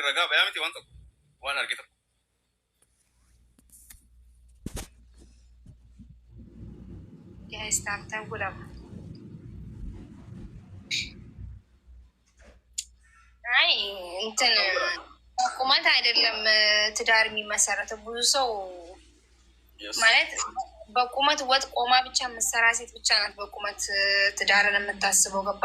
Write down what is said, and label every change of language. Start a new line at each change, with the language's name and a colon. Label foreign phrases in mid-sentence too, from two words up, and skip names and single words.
Oromo: ragaa bayaa miti waan tokko waan arge tokko. Yaa'istaan godhama.
Amharic: አይ እንትን ቁመት አይደለም ትዳር የሚመሰረተው። ብዙ ሰው ማለት በቁመት ወጥ ቆማ ብቻ የምትሰራ ሴት ብቻ ናት በቁመት ትዳርን የምታስበው። ገባ?